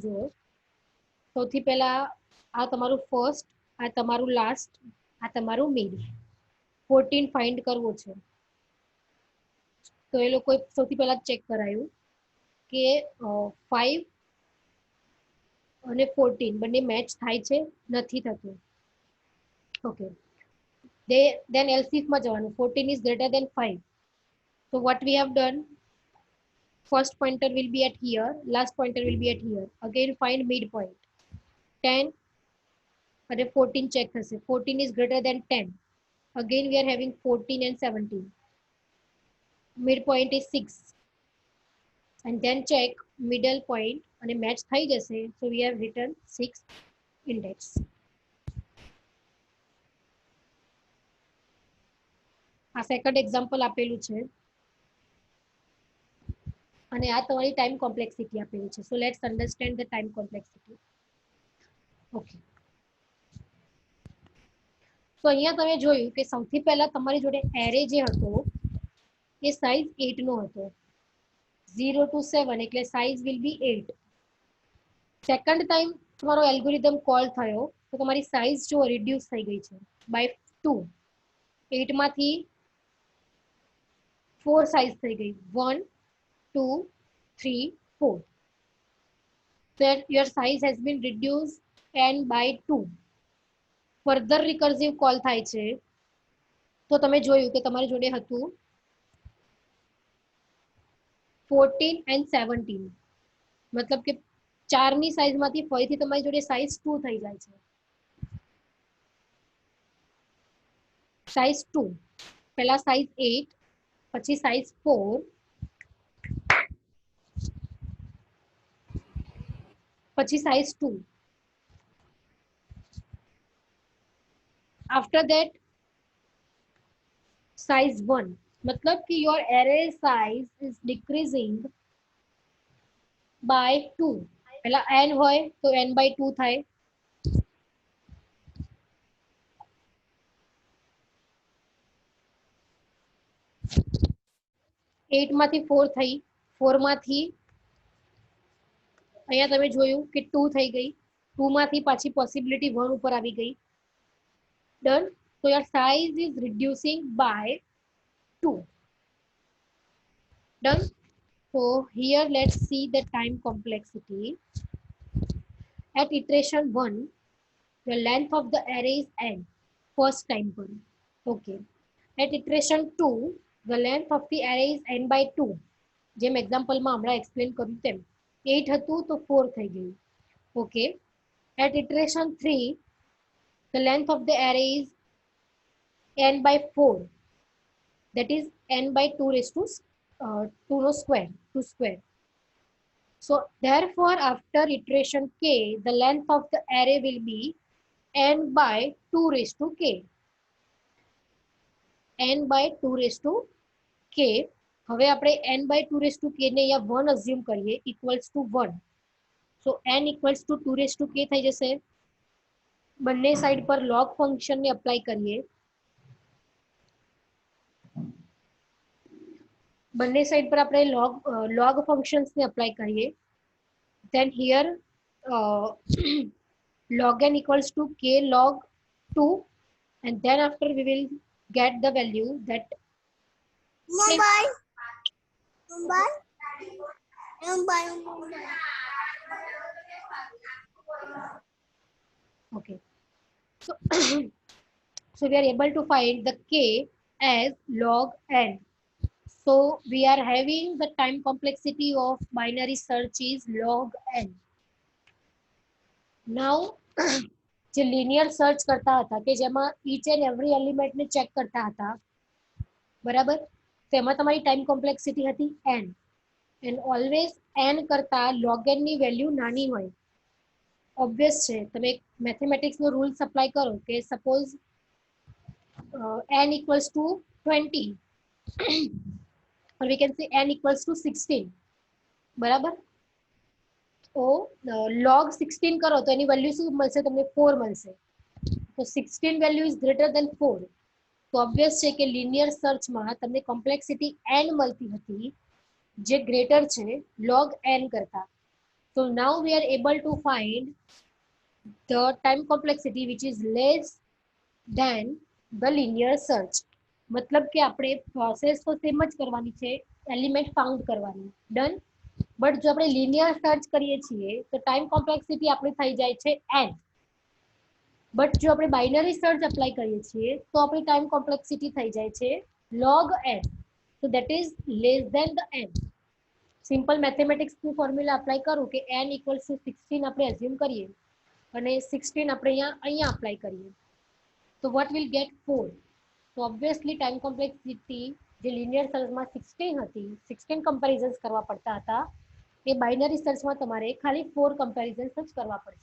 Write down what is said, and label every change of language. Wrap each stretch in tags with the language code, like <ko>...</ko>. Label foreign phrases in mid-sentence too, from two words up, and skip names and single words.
<gu>જુઓ, સૌથી પહેલા આ તમારું ફર્સ્ટ, આ તમારું લાસ્ટ, આ તમારું મિડ. 14 ફાઇન્ડ કરવો છે તો એ લોકોએ સૌથી પહેલા ચેક કરાયું કે 5 અને 14 બંને મેચ થાય છે, નથી થતું. ઓકે,</gu> <en>then else if</en> <gu>માં જવાનું.</gu> <en>14 is greater than 5. So what we have done, first pointer will be at here, last pointer will be at here. Again find midpoint. 10 and 14 check થશે. 14 is greater than 10. Again we are having 14 and 17. Midpoint is 6. And then check middle point and match</en> <gu>થઈ જશે.</gu> <en>So we have written 6 index.</en> <gu>આ</gu> <en>second example</en> <gu>આપેલું છે અને આ તમારી</gu> <en>time complexity</en> <gu>આપેલી છે.</gu> <en>So let's understand the time complexity.</en> <gu>ઓકે, તો અહીંયા તમે જોયું કે સૌથી પહેલા તમારી જોડે એરે જે હતો એ સાઇઝ 8 નો હતો.</gu> <en>0 to 7 એટલે size will be 8. second time</en> <gu>તમારો એલ્ગોરિધમ કોલ થયો તો તમારી સાઇઝ જો રિડ્યુસ થઈ ગઈ છે બાય 2. 8 માંથી 4 સાઇઝ થઈ ગઈ. 1 2 3 4.</gu> <en>That your size has been reduced n by 2.</en> <gu>ફર્ધર રિકર્સિવ કોલ થાય છે તો તમે જોયું કે તમારી જોડે હતું 14 and 17, મતલબ કે 4 ની સાઈઝ માંથી ફરીથી તમારી જોડે સાઈઝ 2 થઈ જાય છે. સાઈઝ 2 પહેલા સાઈઝ 8 પછી સાઈઝ 4 પછી સાઈઝ 2.</gu> <en>after that size 1,</en> <hi>मतलब कि</hi> <en>your array size is decreasing by 2.</en> <gu>पहला n હોય તો n by 2 થાય. एट માંથી 4 થઈ. 4 માંથી અહીંયા તમે જોયું કે 2 થઈ ગઈ. 2 માંથી પાછી પોસિબિલિટી 1 ઉપર આવી ગઈ. ડન.</gu> <en>so your size is reducing by 2. done. So here let's see the time complexity. At iteration 1 the length of the array is n, first time પર. okay, at iteration 2 the length of the array is n by 2.</en> <gu>જેમ એક્ઝામ્પલમાં હમણાં એક્સપ્લેન કર્યું તેમ 8 હતું તો 4 થઈ ગયું.</gu> <en>okay, at iteration 3 the length of the array is n by 4, that is n by 2 raised to 2 no square, 2 square. So therefore after iteration k the length of the array will be n by 2 raised to k. n by 2 raised to k.</en> <gu>હવે આપણે</gu> <en>n by 2 raised to k</en> <gu>ને અહીંયા 1 અઝ્યુમ કરીએ</gu> <en>equals to 1. so n equals to 2 raised to k</en> <gu>થઈ જશે. બંને સાઈડ પર log ફંક્શન ને અપ્લાય કરીએ. બંને સાઈડ પર આપણે</gu> <en>log functions</en> <gu>ને અપ્લાય કરીએ.</gu> <en>then here log n equals to k log 2 and then after we will get the value that okay, so so we are able to find the k as log n. so we are having the time complexity of binary search is log n.</en> <gu>now જે લિનિયર સર્ચ કરતા હતા કે જેમાં</gu> <en>each and every</en> <gu>એલિમેન્ટને ચેક કરતા હતા, બરાબર, તેમાં તમારી</gu> <en>time complexity</en> <gu>હતી n,</gu> <en>and always</en> <gu>n કરતા log n ની વેલ્યુ નાની હોય. ઓબ્વિયસ છે, તમે મેથેમેટિક્સનો રૂલ્સ અપ્લાય કરો કે સપોઝ</gu> <en>n equals to 20 or we can say n equals to 16,</en> <gu>બરાબર, તો log 16 કરો તો એની વેલ્યુ શું મળશે તમને? 4 મળશે. તો</gu> <en>16 value is greater than 4.</en> <gu>તો ઓબ્વિયસ છે કે લિનિયર સર્ચમાં તમને કોમ્પ્લેક્સિટી n મળતી હતી જે ગ્રેટર છે log n કરતા.</gu> <en>So now we are able to find the time complexity which is less than the linear search.</en> <gu>મતલબ કે આપણે પ્રોસેસ તો સેમ જ કરવાની છે,</gu> <en>element found</en> <gu>કરવાની, ડન. બટ જો આપણે લિનિયર સર્ચ કરીએ છીએ તો</gu> <en>time complexity</en> <gu>આપણી થઈ જાય છે n. બટ જો આપણે</gu> <en>binary search</en> <gu>અપ્લાય કરીએ છીએ તો આપણી</gu> <en>time complexity</en> <gu>થઈ જાય છે log n.</gu> <en>So that is less than the n.</en> <gu>સિમ્પલ મેથેમેટિક્સનું ફોર્મ્યુલા અપ્લાય કરું કે</gu> <en>n equals to 16</en> <gu>આપણે એઝ્યુમ કરીએ અને 16 આપણે અહીંયા અપ્લાય કરીએ તો</gu> <en>what will get 4.</en> <gu>તો ઓબ્વિયસલી</gu> <en>time complexity</en> <gu>જે લિનિયર સર્ચમાં 16 હતી, 16 કમ્પેરિઝન્સ કરવા પડતા હતા, એ બાઇનરી સર્ચમાં તમારે ખાલી 4 કમ્પેરિઝન્સ જ કરવા પડશે.</gu>